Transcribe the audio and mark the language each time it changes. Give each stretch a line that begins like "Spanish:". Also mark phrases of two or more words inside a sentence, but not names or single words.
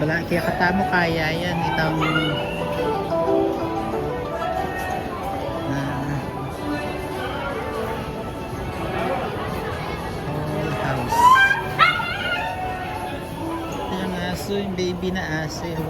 Pampanga: Kaya katamo kaya yan. Itang
English: whole house.
Filipino: Ito yung aso, yung baby na aso.